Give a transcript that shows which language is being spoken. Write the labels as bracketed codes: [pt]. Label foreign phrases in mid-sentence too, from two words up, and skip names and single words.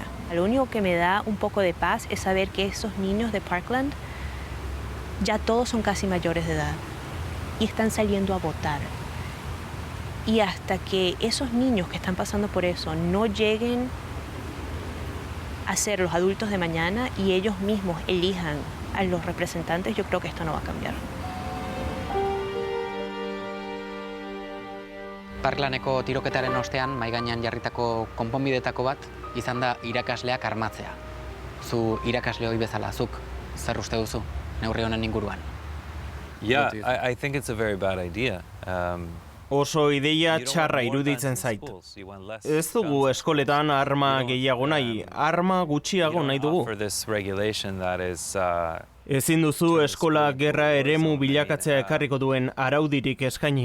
[es] Lo único que me da un poco de paz es saber que esos niños de Parkland ya todos son casi mayores de edad y están saliendo a votar. Y hasta que esos niños que están pasando por eso no lleguen a ser los adultos de mañana y ellos mismos elijan a los representantes, yo creo que esto no va a cambiar. [eu] Parklaneko tiroketaren ostean, mahai gainean jarritako konponbidetako bat, izan da irakasleak armatzea. Zu irakasle hori bezala, zuk zer uste duzu neurri honen inguruan? [en] Yeah, I think it's a very bad idea. [eu] Oso ideia txarra iruditzen zait. Ez dugu eskoletan arma gehiago nahi, arma gutxiago nahi dugu. Ezin duzu eskola gerra eremu bilakatzea ekarriko duen araudirik eskaini.